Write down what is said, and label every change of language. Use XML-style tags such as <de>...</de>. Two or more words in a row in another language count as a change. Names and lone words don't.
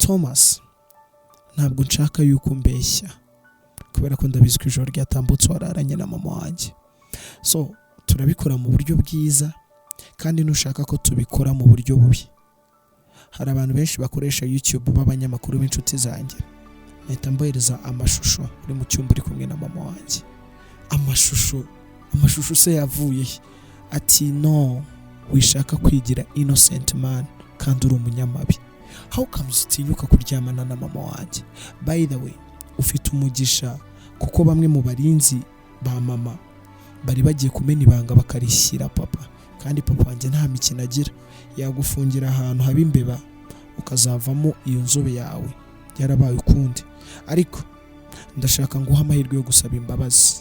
<rw>Thomas ntabwo nshaka yuko mbeshya kubera ko ndabizi ko ijoro ryatambutse wararanye na mama wanjye so turabikora mu buryo bwiza kandi nushaka ko tubikora mu buryo bubi hari abantu benshi bakoresha YouTube b'abanyamakuru b'inshuti zanjye nahita mbohereza amashusho uri mu cyumba uri kumwe na mama wanjye amashusho se yavuye ati no, wishaka kwigira</rw> <en>innocent man</en> <rw>kandi uri umunyamabi.</rw> <en>How comes</en> <rw>utinyuka kuryamana na mama wanjye?</rw> <en>By the way,</en> <rw>ufite umugisha kuko bamwe mu barinzi ba mama bari bagiye kumena ibanga bakarishyira papa, kandi papa wanjye nta mikino agira, yagufungira ahantu haba imbeba ukazavamo iyo nzobe yawe yarabaye ukundi. Ariko ndashaka nguha amahirwe yo gusaba imbabazi.</rw>